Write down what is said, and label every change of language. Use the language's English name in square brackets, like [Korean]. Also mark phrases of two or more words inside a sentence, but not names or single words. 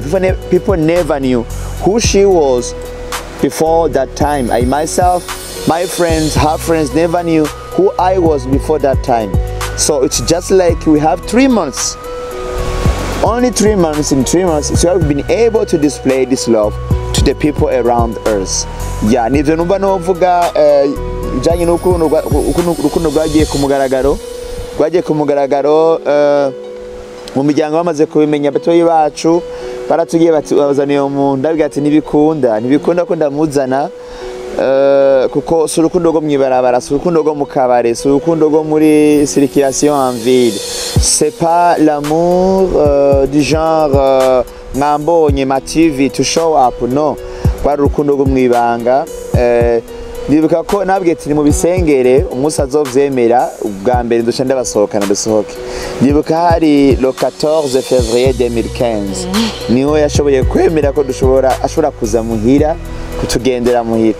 [English] And people never knew who she was before that time. I myself, my friends, her friends never knew who I was before that time. So it's just like we have 3 months. Only 3 months. In 3 months, so we've been able to display this love to the people around us. Yeah, [Rundi] nivyo numva novuga bijanye n'urukundo rwagiye ku mugaragaro mu miryango bamaze kubimenya batoyi bacu baratugiye bazaniye umuntu ndabiga ati ntibikunda ko ndamuzana kuko si urukundo rwo mwibarabara, si urukundo rwo mu kabare, si urukundo rwo muri circulation [French] en ville. C'est pas l'amour du genre [Rundi] mwambonye ma TV [English] to show up, [French] no. [Rundi] Kwari urukundo rwo mwibanga. Ndibuka ko nabwiye ati mu bisengere umunsi azovyemera ubwa mbere duca ndabasohokana dusohoke. Ndibuka hari [French] le 14 février 2015 [Rundi] niho yashoboye kwemera ko ashobora kuza muhira kutugendera muhira.